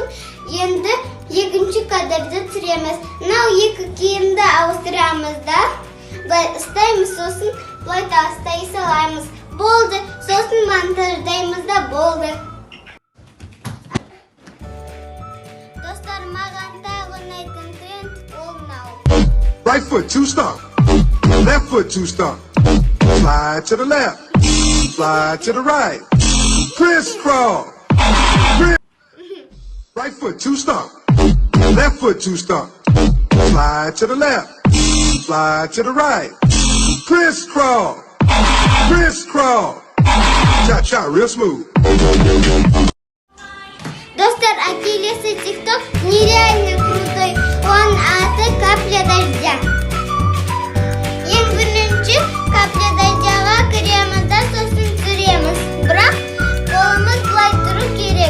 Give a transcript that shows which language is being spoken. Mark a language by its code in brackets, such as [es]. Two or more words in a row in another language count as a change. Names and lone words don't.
[kk] Енді екінші кадрды түсіреміз. Мынау екі киімді ауыстырамыз да. Былай ұстаймыз, сосын былай тастай салаймыз. Болды. Сосын монтаждаймыз да болды. Достар, маған тағы ұнайтын тренд ол мынау. [en] Right foot, two stomp. Left foot, two stomp. Slide to the left. Slide to the right. Crisscross. Right foot, two stomp. Left foot, two stomp. Slide to the left. Slide to the right. Crisscross. Crisscross. Cha-cha, real smooth. [kk] Достар, а келесі тикток [ru] нереально крутой. [kk] Он аты капля дождя. Ең бірінші капля дождяға кіреміз да, сосын түсіреміз. Бірақ қолымыз былай тұру керек.